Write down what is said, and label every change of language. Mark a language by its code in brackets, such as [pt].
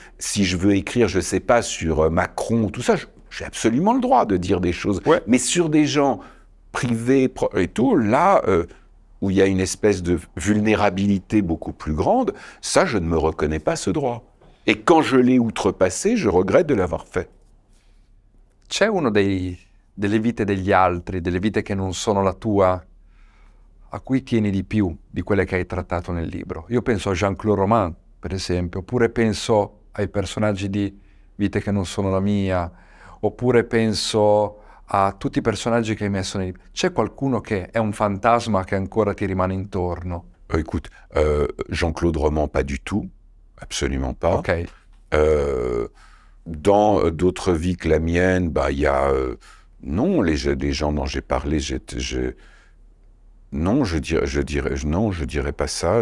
[fr] Si je veux écrire, je sais pas, sur Macron, tout ça, j'ai absolument le droit de dire des choses. Ouais. Mais sur des gens privés et tout, là, où il y a une espèce de vulnérabilité beaucoup plus grande, ça, je ne me reconnais pas ce droit. Et quand je l'ai outrepassé, je regrette de l'avoir fait. [it] C'è uno dei delle vite degli altri, delle vite che non sono la tua, a cui tieni di più di quelle che hai trattato nel libro? Io penso a Jean-Claude Roman, per esempio, oppure penso ai personaggi di Vite che non sono la mia, oppure penso a tutti i personaggi che hai messo nei libri. C'è qualcuno che è un fantasma che ancora ti rimane intorno? [fr] Écoute, Jean-Claude Roman, pas du tout, absolument pas. Ok. Dans d'autres vies que la mienne, bah, il y a... non, les gens dont j'ai parlé, non, non, je dirais pas ça.